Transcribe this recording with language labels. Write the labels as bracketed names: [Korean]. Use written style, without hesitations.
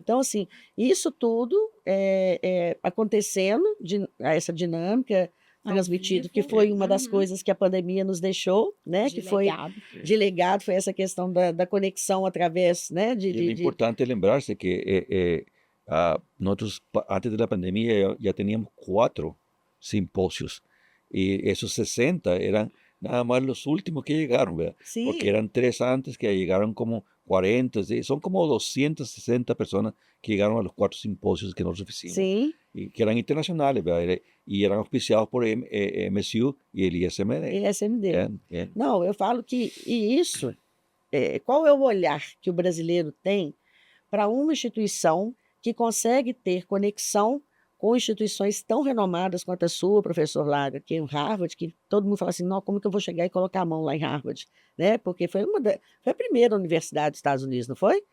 [Portuguese] Então, assim, isso tudo acontecendo, essa dinâmica transmitido, que foi uma das coisas que a pandemia nos deixou, né? Que foi de legado, foi essa questão da conexão através, né? É importante lembrar-se que [Spanish] nosotros [Portuguese] antes da pandemia já tínhamos 4 simpósios e esses 60 eram [Spanish] nada más los últimos que llegaron, ¿verdad? Porque [Portuguese] Sim, [Spanish] eran 3 antes que llegaron como 40, ¿sí? Son como 260 personas que llegaron a los 4 simposios que nosotros hicimos, [Portuguese] sim, [Spanish] y que eran internacionales, ¿verdad? Y eran auspiciados por MSU y el ISMD. ESMD. Bien, bien. [Portuguese] Não, eu falo que e isso, qual é o olhar que o brasileiro tem para uma instituição que consegue ter conexão com instituições tão renomadas quanto a sua, professor Laga, que é o Harvard, que todo mundo fala assim: "Não, como que eu vou chegar e colocar a mão lá em Harvard?", né, porque foi a primeira universidade dos Estados Unidos, não foi?